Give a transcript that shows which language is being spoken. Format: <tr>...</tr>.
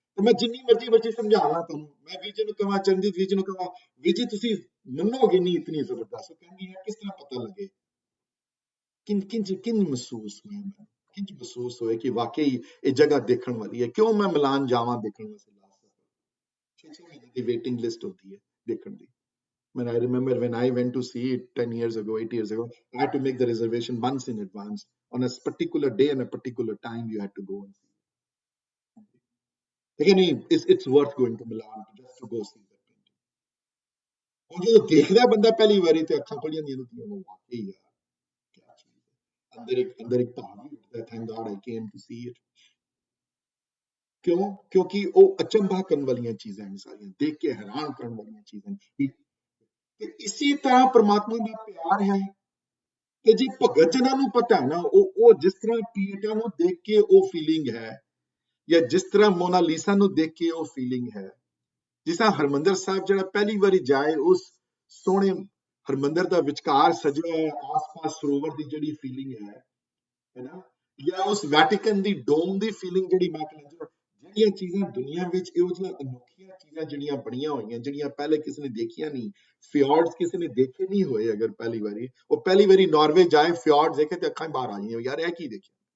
<pa>ਤੇ ਮੈਂ ਜਿੰਨੀ ਮਰਜ਼ੀ ਸਮਝਾਵਾਂ ਤੁਹਾਨੂੰ, ਮੈਂ ਵਿਜੇ ਨੂੰ ਕਹਾਂ, ਚਰਨਜੀਤ ਵਿਜੇ ਨੂੰ ਕਹਾਂ, ਵਿਜੇ ਤੁਸੀਂ ਮੰਨੋਗੇ ਨਹੀਂ ਇਤਨੀ ਜ਼ਬਰਦਸਤ, ਕਹਿੰਦੀ ਹੈ ਕਿਸ ਤਰ੍ਹਾਂ ਪਤਾ ਲੱਗੇ, ਕਿੰਜ ਮਹਿਸੂਸ ਹੋਇਆ, ਮੈਂ ਕਿੰਜ ਮਹਿਸੂਸ ਹੋਇਆ ਕਿ ਵਾਕਈ ਇਹ ਜਗ੍ਹਾ ਦੇਖਣ ਵਾਲੀ ਹੈ। ਕਿਉਂ ਮੈਂ ਮਿਲਾਨ ਜਾਵਾਂ ਦੇਖਣ ਵਾਸਤੇ, ਲਾਸਟ 6 ਮਹੀਨੇ ਦੀ ਵੇਟਿੰਗ ਲਿਸਟ ਹੁੰਦੀ ਹੈ ਦੇਖਣ ਦੀ।</pa> <en>When I remember when I went to see it 10 years ago, 8 years ago, I had to make the reservation months in advance. On a particular day and a particular time, you had to go and see. Again, it's worth going to Milan just to go see that painting.</en> <hi>और जो देखता है बंदा पहली बारी ते अखां खुल जांदियां ने, वो वाकई यार क्या चीज है, अंदर एक भाव ही उठता है,</hi> <en>thank God I came to see it.</en> <hi>क्यों? क्योंकि वो अचंभा करने वाली चीजें हैं, सारियां देख के हैरान करने वाली चीजें।</hi> <pa>ਤੇ ਇਸੇ ਤਰ੍ਹਾਂ ਪ੍ਰਮਾਤਮਾ ਦਾ ਪਿਆਰ ਹੈ ਕਿ ਜੀ ਭਗਤ ਜਨਾਂ ਨੂੰ ਪਤਾ ਹੈ ਨਾ, ਉਹ ਜਿਸ ਤਰ੍ਹਾਂ ਪੀਟਰ ਨੂੰ ਦੇਖ ਕੇ ਉਹ ਫੀਲਿੰਗ ਹੈ, ਜਾਂ ਜਿਸ ਤਰ੍ਹਾਂ ਮੋਨਾਲੀਸਾ ਨੂੰ ਦੇਖ ਕੇ ਉਹ ਫੀਲਿੰਗ ਹੈ, ਜਿਸ ਤਰ੍ਹਾਂ ਹਰਮੰਦਰ ਸਾਹਿਬ ਜਿਹੜਾ ਪਹਿਲੀ ਵਾਰੀ ਜਾਏ, ਉਸ ਸੋਹਣੇ ਹਰਮੰਦਰ ਦਾ ਵਿਚਕਾਰ ਸਜਿਆ ਹੈ, ਆਸ-ਪਾਸ ਸਰੋਵਰ ਦੀ ਜਿਹੜੀ ਫੀਲਿੰਗ ਹੈ ਨਾ, ਜਾਂ ਉਸ ਵੈਟੀਕਨ ਦੀ ਡੋਮ ਦੀ ਫੀਲਿੰਗ ਜਿਹੜੀ ਮਾਈਕਲੈਂਜਲੋ, ਜਿਹੜੀਆਂ ਚੀਜ਼ਾਂ ਦੁਨੀਆ ਵਿੱਚ ਇਹੋ ਜਿਹੀਆਂ ਅਨੋਖੀਆਂ ਚੀਜ਼ਾਂ ਜਿਹੜੀਆਂ ਬਣੀਆਂ ਹੋਈਆਂ, ਜਿਹੜੀਆਂ ਪਹਿਲੇ ਕਿਸੇ ਨੇ ਦੇਖੀਆਂ ਨਹੀਂ, ਫਿਓਰਡਸ ਕਿਸੇ ਨੇ ਦੇਖੇ ਨਹੀਂ ਹੋਏ, ਅਗਰ ਪਹਿਲੀ ਵਾਰੀ ਉਹ ਪਹਿਲੀ ਵਾਰੀ ਨਾਰਵੇ ਜਾਏ, ਫਿਓਰਡਸ ਦੇਖੇ ਤੇ ਅੱਖਾਂ ਬਾਹਰ ਆ ਜਾਈਆਂ, ਯਾਰ ਇਹ ਕੀ ਦੇਖਿਆ।</pa>